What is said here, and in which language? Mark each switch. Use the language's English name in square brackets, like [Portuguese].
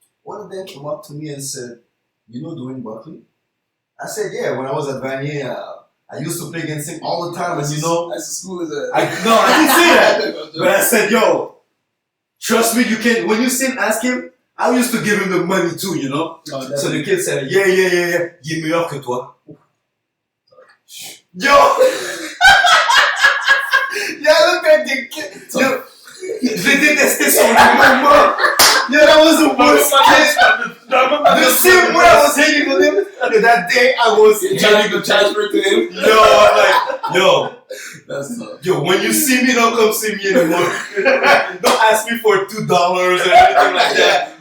[English] One of them came up to me and said, you know Dwayne Buckley? I said, yeah, when I was at Vanier, I used to play against him all the time. And you know, That's the school is a... I didn't say that. But I said, yo, trust me, you can, when you see him, ask him, I used to give him the money too, you know? Oh, So the kid said, yeah, [French] il est meilleur que toi. [English] Yo! Yo, look at the kid. Yo, [French] je l'ai détesté sur le moment. [English] Yo, that was the worst kid. The same way I was hating on him, that day I was trying to transfer to him. Yo, I'm like, yo. That's tough. Yo, when you see me, don't come see me anymore. Don't ask me for $2 or anything like that.